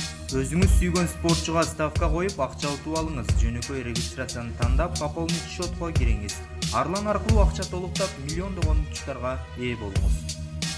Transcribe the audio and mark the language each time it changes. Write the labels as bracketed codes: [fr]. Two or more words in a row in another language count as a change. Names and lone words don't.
[kk] Өзіңіз сүйген спортшыға ставка қойып, ақша ұтып алыңыз. [ky] Жөнөкөй регистрацияны тандап, [ru] пополнить счетқа [ky] киреңиз. Арлан аркылуу акча толуктап, миллиондогон учуттарга ээ болуңуз.